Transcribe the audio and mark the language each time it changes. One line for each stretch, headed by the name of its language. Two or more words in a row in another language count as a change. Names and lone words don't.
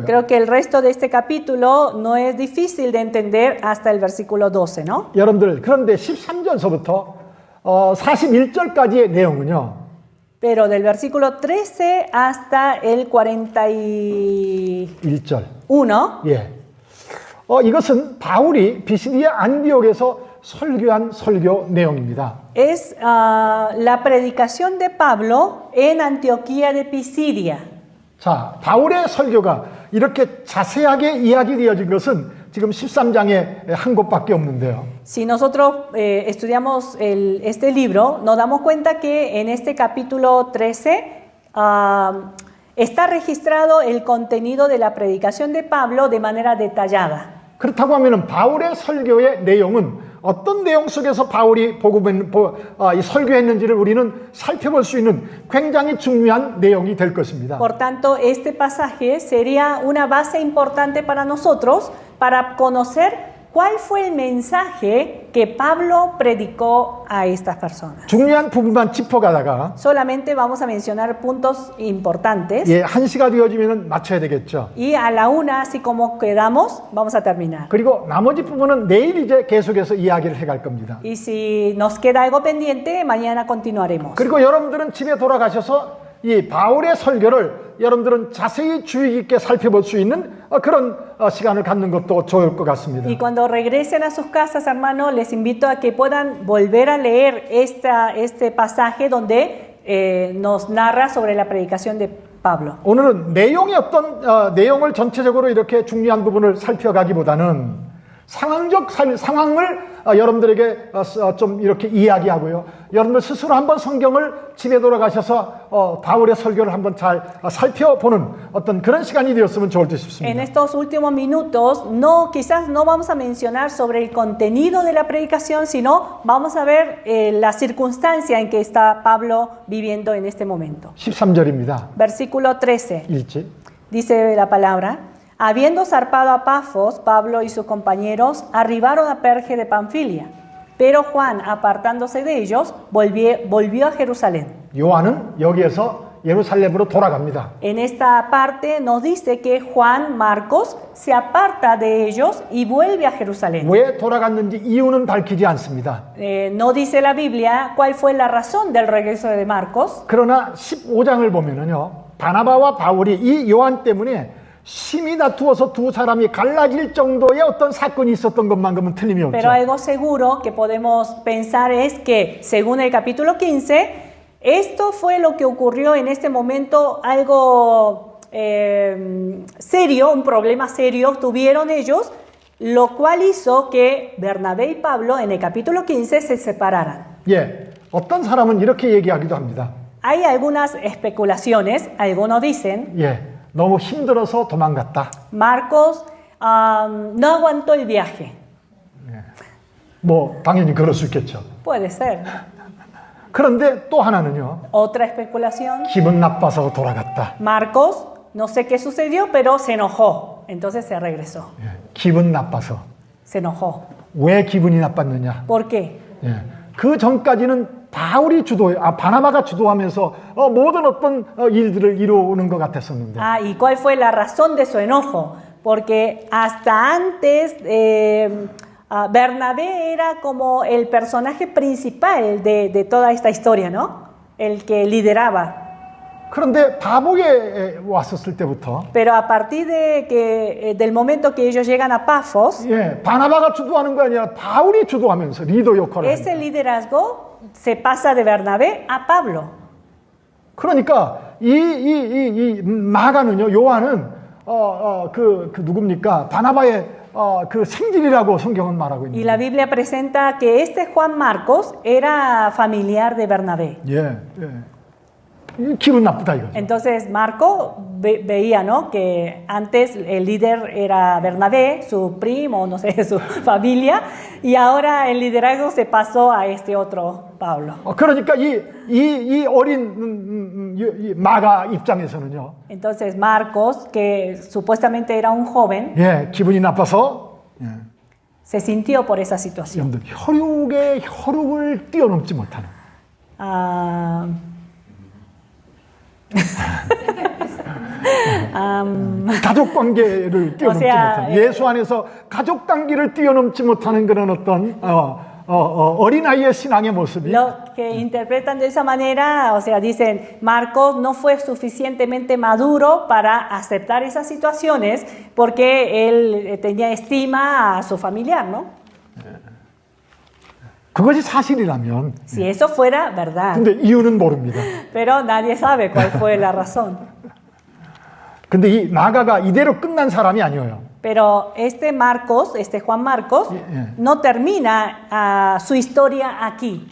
Spanish: Creo que el resto de este capítulo no es difícil de entender hasta el versículo 12, ¿no?
Korean: 여러분들, 그런데 13절서부터 41절까지의 내용은요.
Spanish: Pero del versículo 13 hasta el 41,
Korean: 1절. 이것은 바울이 비시디아 안디옥에서 설교한 설교 내용입니다.
Spanish: es la predicación de Pablo en Antioquía de Pisidia.
Korean: 자, 바울의 설교가 이렇게 자세하게 이야기되어진 것은 지금 13장에 한 곳밖에 없는데요.
Spanish: Si nosotros estudiamos este libro, nos damos cuenta que en este capítulo 13 está registrado el contenido de la predicación de Pablo de manera detallada.
Korean: 그렇다고 하면 바울의 설교의 내용은 어떤 내용 속에서 바울이 이 설교했는지를 우리는 살펴볼 수 있는 굉장히 중요한 내용이 될 것입니다.
Spanish: Por tanto, este pasaje sería una base importante para nosotros para conocer cuál fue el mensaje que Pablo predicó a estas personas.
Korean: 중요한 부분만 짚어가다가
Spanish: Solamente vamos a mencionar puntos importantes.
Korean: 예, 1시가 되어지면 맞춰야 되겠죠.
Spanish: Y a la una, así como quedamos, vamos a terminar.
Korean: 그리고 나머지 부분은 내일 이제 계속해서 이야기를 해갈 겁니다.
Spanish: Y si nos queda algo pendiente, mañana continuaremos.
Korean: 그리고 여러분들은 집에 돌아가셔서 이 바울의 설교를 여러분들은 자세히 주의 깊게 살펴볼 수 있는 그런 시간을 갖는 것도 좋을 것 같습니다.
Spanish: Y cuando regresen a sus casas, hermanos, les invito a que puedan volver a leer este pasaje donde nos narra sobre la predicación de Pablo.
Korean: 오늘은 내용의 어떤 내용을 전체적으로 이렇게 중요한 부분을 살펴가기보다는 상황적 상황을 여러분들에게 좀 이렇게 이야기하고요. 여러분들 스스로 한번 성경을 집에 돌아가셔서 바울의 설교를 한번 잘 살펴보는 어떤 그런 시간이 되었으면 좋을 듯
Spanish: En
Korean: 싶습니다.
Spanish: estos últimos minutos, quizás no vamos a mencionar sobre el contenido de la predicación, sino vamos a ver la circunstancia en que está Pablo viviendo en este momento.
Korean: 13절입니다.
Spanish: Versículo 13.
Korean: 일지.
Spanish: Dice la palabra: habiendo zarpado a Pafos, Pablo y sus compañeros arribaron a Perge de Panfilia. Pero Juan, apartándose de ellos, volvió a Jerusalén.
Korean: 요한은 여기에서 예루살렘으로 돌아갑니다.
Spanish: En esta parte nos dice que Juan Marcos se aparta de ellos y vuelve a Jerusalén.
Korean: 왜 돌아갔는지 이유는 밝히지 않습니다.
Spanish: No dice la Biblia cuál fue la razón del regreso de Marcos.
Korean: 그러나 15장을 보면은요, 바나바와 바울이 이 요한 때문에 심히 다투어서 두 사람이 갈라질 정도의 어떤 사건이 있었던 것만큼은 틀림이 없죠.
Spanish: Pero algo seguro que podemos pensar es que, según el capítulo 15, esto fue lo que ocurrió en este momento, algo serio, un problema serio tuvieron ellos, lo cual hizo que Bernabé y Pablo en el capítulo 15 se separaran.
Korean: 예, 어떤 사람은 이렇게 얘기하기도 합니다.
Spanish: Hay algunas especulaciones, algunos dicen,
Korean: 예, 너무 힘들어서 도망갔다.
Spanish: Marcos no aguantó el viaje.
Korean: 뭐 당연히 그럴 수 있겠죠.
Spanish: Puede ser.
Korean: 그런데 또 하나는요,
Spanish: Otra especulación,
Korean: 기분 나빠서 돌아갔다.
Spanish: Marcos, no sé qué sucedió, pero se enojó. Entonces se regresó.
Korean: 예, 기분 나빠서.
Spanish: Se enojó.
Korean: 왜 기분이 나빴느냐?
Spanish: ¿Por qué?
Korean: 예, 그 전까지는 바나바가 주도하면서 모든 어떤 일들을 이루는 것 같았었는데.
Spanish: ¿Y cuál fue la razón de su enojo? Porque hasta antes Bernabé era como el personaje principal de toda esta historia, ¿no? El que lideraba.
Korean: 그런데 바보에 왔었을 때부터
Spanish: Pero a partir del momento que ellos llegan a Pafos,
Korean: 예, 바나바가 주도하는 거 아니라 바울이 주도하면서 리더 역할을
Spanish: ese
Korean: 합니다.
Spanish: liderazgo se pasa de Bernabé a Pablo.
Korean: 그러니까 이 마가는요, 요한은 그 누굽니까? 바나바의 그 생질이라고 성경은 말하고
Spanish: Y
Korean: 있는.
Spanish: la Biblia presenta que este Juan Marcos era familiar de Bernabé.
Korean: 예, 예. 기분 나쁘다 이거죠.
Spanish: Entonces Marco veía, ¿no?, que antes el líder era Bernabé, su primo, no sé, su familia, y ahora el liderazgo se pasó a este otro Pablo.
Korean: 그러니까 이 어린 이 마가 입장에서는요,
Spanish: Entonces Marcos, que supuestamente era un joven,
Korean: 예, 기분이 나빠서 예,
Spanish: se sintió por esa situación.
Korean: 여러분들 혈육의 혈육을 뛰어넘지 못하는. 가족 관계를 뛰어넘지 못하는, 예수 안에서 가족 관계를 뛰어넘지 못하는 그런 어떤 어린아이의 신앙의 모습이
Spanish: Los que interpretan de esa manera, o sea, dicen, Marcos no fue suficientemente maduro para aceptar esas situaciones porque él tenía estima a su familiar, ¿no?
Korean: 그것이 사실이라면,
Spanish: Si eso fuera verdad,
Korean: 근데 이유는 모릅니다.
Spanish: pero nadie sabe cuál fue la razón.
Korean: 근데 이 마가가 이대로 끝난 사람이 아니에요.
Spanish: Pero este Marcos, este Juan Marcos, no termina su historia aquí.